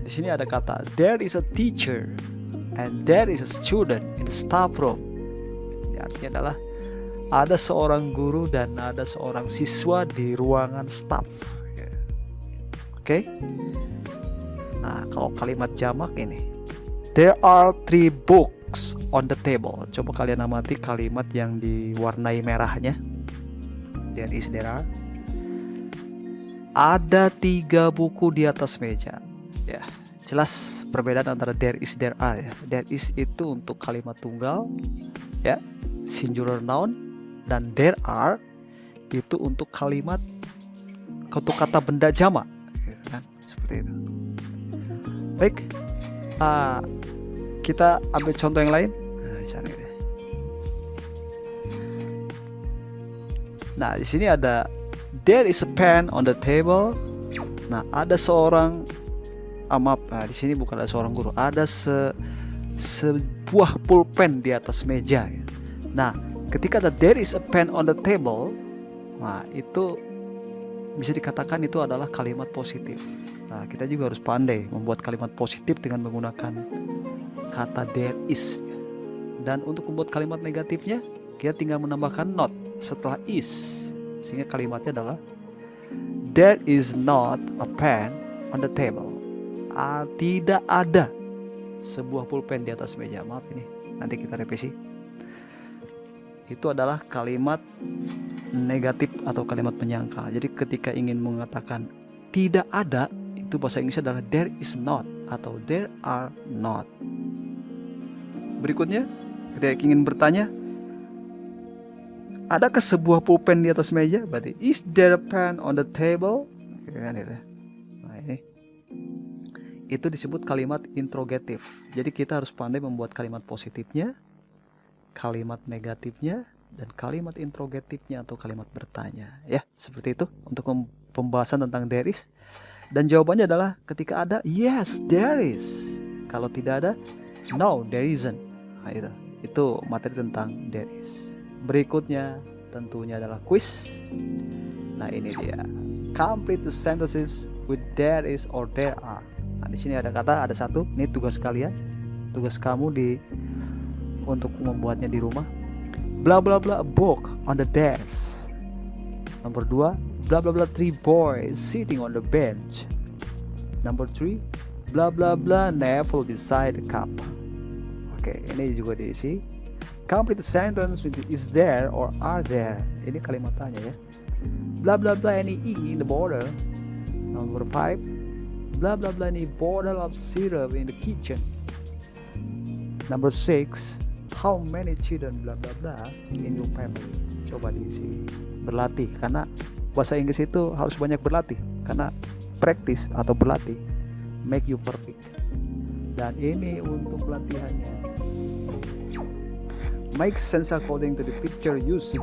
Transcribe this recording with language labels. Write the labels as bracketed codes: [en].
[id] Di sini ada kata [en] there is a teacher and there is a student in the staff room. [id] Artinya adalah ada seorang guru dan ada seorang siswa di ruangan staff. Oke. Nah, kalau kalimat jamak ini, [en] there are 3 books on the table. [id] Coba kalian amati kalimat yang diwarnai merahnya. There is, there are. Ada 3 buku di atas meja. Ya, jelas perbedaan antara there is, there are ya. There is itu untuk kalimat tunggal, ya, singular noun, dan there are itu untuk kalimat, untuk kata benda jamak, gitu kan? Seperti itu. Baik, kita ambil contoh yang lain. Nah, misalnya gitu. Nah, di sini ada [en] there is a pen on the table. [id] Nah, ada seorang di sini bukan ada seorang guru, ada sebuah pulpen di atas meja ya. Nah, ketika ada [en] there is a pen on the table, [id] nah itu bisa dikatakan itu adalah kalimat positif. Nah, kita juga harus pandai membuat kalimat positif dengan menggunakan kata there is. Dan untuk membuat kalimat negatifnya, kita tinggal menambahkan not setelah is, sehingga kalimatnya adalah [en] there is not a pen on the table. [id] Tidak ada sebuah pulpen di atas meja. Maaf, ini nanti kita revisi. Itu adalah kalimat negatif atau kalimat penyangkal. Jadi ketika ingin mengatakan tidak ada, itu bahasa Inggrisnya adalah there is not atau there are not. Berikutnya, ketika ingin bertanya, adakah sebuah pulpen di atas meja? [en] Berarti is there a pen on the table? [id] Nah, ini itu disebut kalimat interrogatif. Jadi kita harus pandai membuat kalimat positifnya, kalimat negatifnya, dan kalimat interrogatifnya atau kalimat bertanya. Ya, seperti itu untuk pembahasan tentang there is. Dan jawabannya adalah ketika ada, [en] yes there is. [id] Kalau tidak ada, [en] no there isn't. [id] Nah, itu materi tentang there is. Berikutnya tentunya adalah quiz. Nah, ini dia. [en] Complete the sentences with there is or there are. [id] Nah, di sini ada kata, ada satu. Ini tugas kalian. Tugas kamu untuk membuatnya di rumah. [en] Blah blah blah a book on the desk. [id] Nomor 2, [en] blah blah blah 3 boys sitting on the bench. Number 3, blah blah blah navel beside the cup. [id] Oke, ini juga diisi. [en] Complete the sentence with is there or are there. [id] Ini kalimat tanya ya. [en] Blah blah blah any ink in the bottle. Number 5, blah blah blah any bottle of syrup in the kitchen. Number 6, how many children blah blah blah in your family. [id] Coba diisi. Berlatih, karena bahasa Inggris itu harus banyak berlatih, karena practice atau berlatih [en] make you perfect. [id] Dan ini untuk latihannya. [en] Make sense according to the picture used.